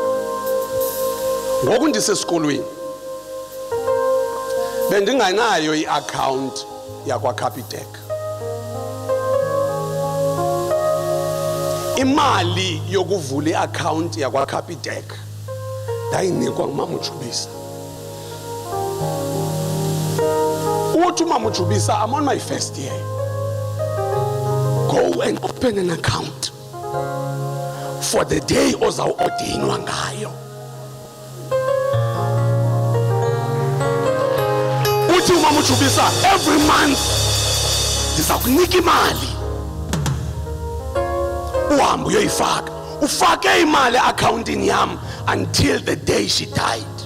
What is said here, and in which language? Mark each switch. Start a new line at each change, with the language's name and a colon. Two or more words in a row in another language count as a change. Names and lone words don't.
Xhosa: Ngoku ndisesikolweni bendinganayo iaccount yakwa Capitec. Imali yokuvula iaccount yakwa Capitec ndayinikwa ngumama uJubisa. Uthi umama uJubisa,
English: I'm on my first year. Go and open an account for the day
Xhosa: ozawuordinwa ngayo. Uthi umama uJubisa,
English: every month
Xhosa: ndizakunika imali uhambe uyoyifaka. Ufake imali accountini yam
English: until the day she died.